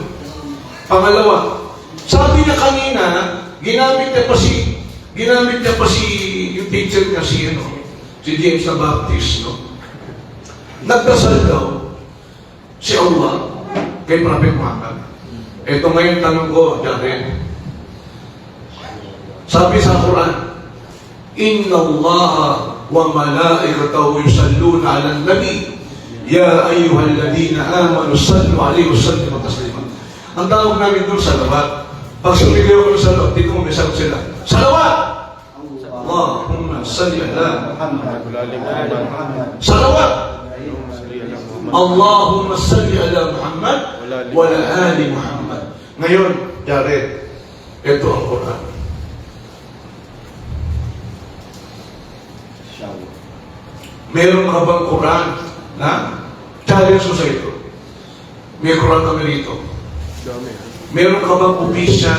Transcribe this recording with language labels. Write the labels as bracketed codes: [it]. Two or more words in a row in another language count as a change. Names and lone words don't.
[tl] Pangalawa, sabi niya kanina, ginamit niya pa si yung teacher niya si James na Baptist, no? Nagdasal daw si Allah kay Prophet Muhammad. Ito ngayon tanong ko, Jared. Sabi sa Quran, [ar] إن الله وملائكته يصلون على النبي يا أيها الذين آمنوا صلوا عليه وسلموا تسليما. [tl] Ang tawag namin doon salawat. Pag sumigaw ko ng salawat, dito mo may sagot sila. Salawat! [ar] اللهم صل على محمد. [tl] Salawat! [ar] اللهم صل على محمد وعلى آل محمد. [tl] Ngayon, Jared, ito ang Quran. Meron ka bang Quran na challenge ko sa ito? May Quran kami rito. Meron ka bang official?